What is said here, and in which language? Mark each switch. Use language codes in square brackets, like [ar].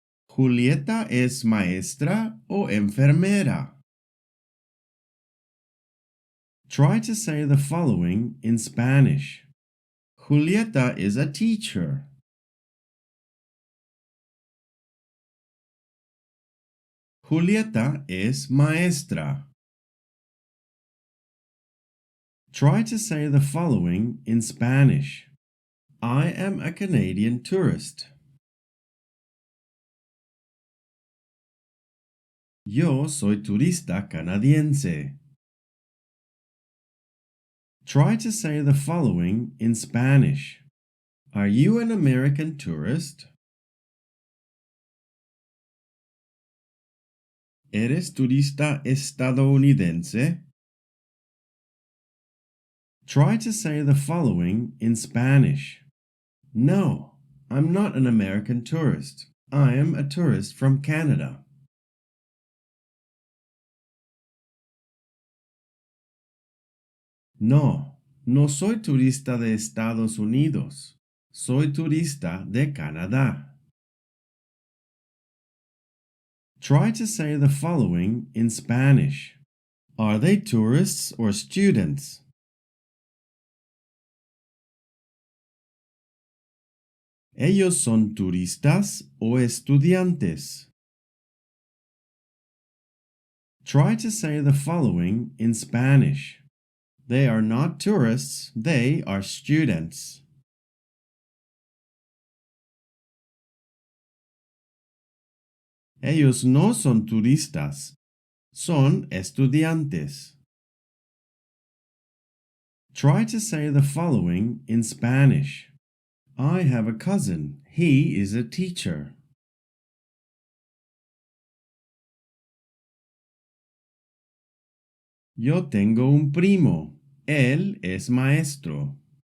[es] ¿Julieta es maestra o enfermera? [en] Try to say the following in Spanish. Julieta is a teacher. [es] Julieta es maestra. [en] Try to say the following in Spanish. I am a Canadian tourist. [es] Yo soy turista canadiense. [en] Try to say the following in Spanish. Are you an American tourist? [es] ¿Eres turista estadounidense? [en] Try to say the following in Spanish. No, I'm not an American tourist. I am a tourist from Canada. [es] No, no soy turista de Estados Unidos. Soy turista de Canadá. [en] Try to say the following in Spanish. Are they tourists or students? [es] ¿Ellos son turistas o estudiantes? [en] Try to say the following in Spanish. They are not tourists, they are students. [es] Ellos no son turistas, son estudiantes. [en] Try to say the following in Spanish. I have a cousin. He is a teacher. [es] Yo tengo un primo. Él es maestro.